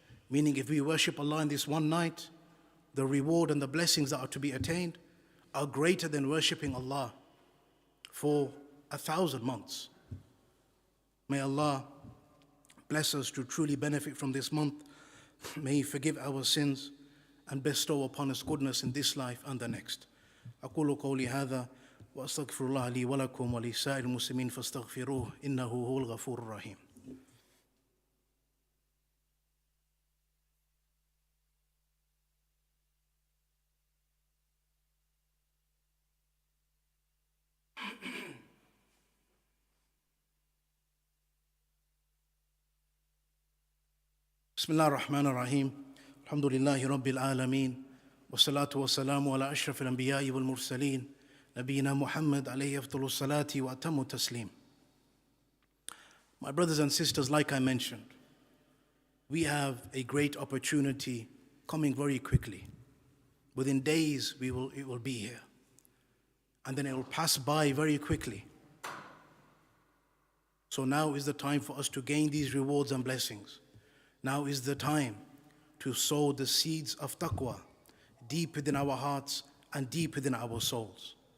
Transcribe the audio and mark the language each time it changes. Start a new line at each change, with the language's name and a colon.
English: Meaning if we worship Allah in this one night, the reward and the blessings that are to be attained are greater than worshipping Allah for 1,000 months. May Allah bless us to truly benefit from this month. May He forgive our sins and bestow upon us goodness in this life and the next.
Arabic: أقول قولي هذا وأستغفر الله لي ولكم ولسائر المسلمين فاستغفروه إنه هو الغفور الرحيم. بسم الله الرحمن الرحيم الحمد لله رب العالمين والصلاة والسلام على أشرف الأنبياء والمرسلين نبينا محمد عليه أفضل الصلاة وأتم التسليم.
English: My brothers and sisters, like I mentioned, we have a great opportunity coming very quickly. Within days it will be here, and then it will pass by very quickly. So now is the time for us to gain these rewards and blessings. Now is the time to sow the seeds of taqwa deep within our hearts and deep within our souls.